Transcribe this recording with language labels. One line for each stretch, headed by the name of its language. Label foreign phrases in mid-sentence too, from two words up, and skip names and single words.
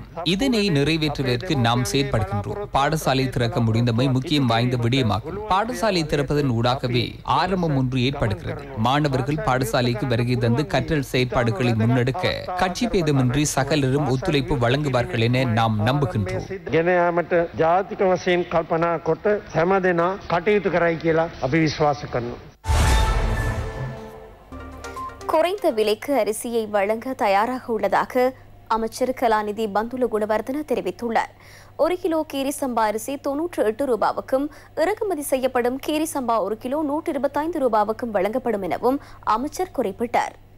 Tamil: இதனை நிறைவேற்றுவதற்கு நாம் செயற்படுகின்றோம். பாடசாலை திறக்க முடிந்தமை முக்கியம் வாய்ந்த விடயமாகும். பாடசாலை திறப்பதன் ஊடாகவே ஆரம்பம் ஒன்று ஏற்படுகிறது. மாணவர்கள் பாடசாலைக்கு வருகை தந்து கற்றல் செயற்பாடுகளை முன்னெடுக்க கட்சி பேதமின்றி சகலரும் ஒத்துழைப்பு வழங்குவார்கள் என நாம் நம்புகின்றோம்.
Sinhala: ගෙන යාමට ජාතික වශයෙන් කල්පනා කොට හැම දෙනා කටයුතු කරයි කියලා අපි විශ්වාස කරනවා.
Tamil: குறைந்த விலைக்கு அரிசியை வழங்க தயாராக உள்ளதாக அமைச்சர் கலாநிதி பந்துல குணவர்தன தெரிவித்துள்ளார். 1 கிலோ கீரி சம்பா அரிசி 98 ரூபாவுக்கும், இறக்குமதி செய்யப்படும் கீரி சம்பா 1 கிலோ 125 ரூபாவுக்கும் வழங்கப்படும் எனவும் அமைச்சர் குறிப்பிட்டார்.